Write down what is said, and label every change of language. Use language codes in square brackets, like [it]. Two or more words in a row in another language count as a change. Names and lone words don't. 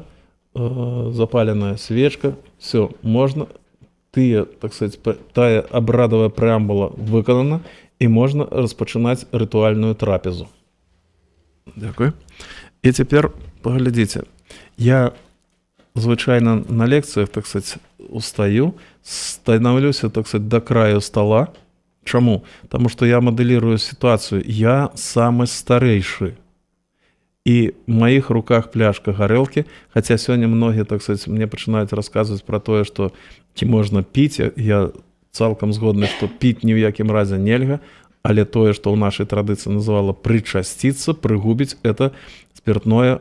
[be] Запаленая свечка, все, можна, тыя, [ru] так сказать, [be] тая абрадавая преамбула выканана, і можна распачынаць рытуальную трапезу. Дякую. І цяпер паглядзіце, я звычайна на лекцыях, [ru] так сказать, устаю, становлюся, так сказать, до краю стола. [be] Чаму? Таму што я мадэлірую сітуацыю. Я самы старэйшы. І в маіх руках пляшка гарэлкі, хаця сёння многія, [ru] так сказать, [be] мне пачынаюць расказваць пра тое, што ці можна піць. Я цалкам згодны, што піць ні ў якім разе нельга, але тое, што ў нашай традыцыі называла прычасціцца, прыгубіць, [ru] это спиртное.